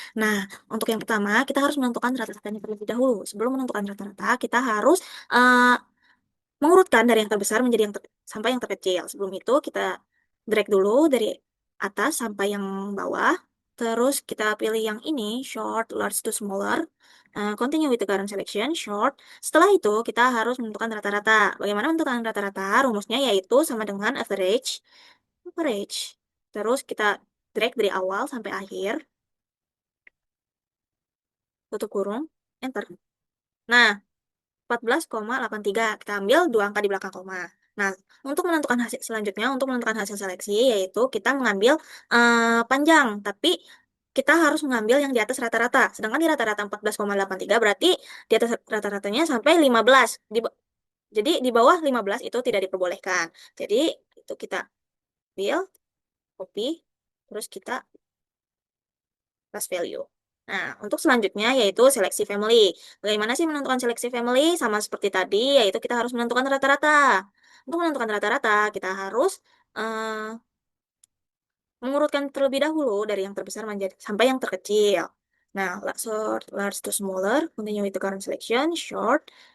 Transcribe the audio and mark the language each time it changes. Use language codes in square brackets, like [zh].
[id] Nah, untuk yang pertama, kita harus menentukan rata-ratanya terlebih dahulu. Sebelum menentukan rata-rata, kita harus mengurutkan dari yang terbesar menjadi sampai yang terkecil. Sebelum itu kita drag dulu dari atas sampai yang bawah. Terus kita pilih yang ini, [en] short, large to smaller. Continue with the current selection, short. [id] Setelah itu kita harus menentukan rata-rata. Bagaimana menentukan rata-rata? Rumusnya yaitu sama dengan average. Average. Terus kita drag dari awal sampai akhir. Tutup kurung. Enter. Nah, 14,83. Kita ambil dua angka di belakang koma. Nah, untuk menentukan hasil selanjutnya, untuk menentukan hasil seleksi, yaitu kita mengambil panjang, tapi kita harus mengambil yang di atas rata-rata. Sedangkan di rata-rata 14,83 berarti di atas rata-ratanya sampai 15. Jadi di bawah 15 itu tidak diperbolehkan. Jadi itu kita ambil, copy, terus kita paste value. Nah, untuk selanjutnya yaitu seleksi family. Bagaimana sih menentukan seleksi family? Sama seperti tadi, yaitu kita harus menentukan rata-rata. Untuk menentukan rata-rata, kita harus mengurutkan terlebih dahulu dari yang terbesar menjadi sampai yang terkecil. [en] Nah, sort large to smaller, continue with the current selection, short.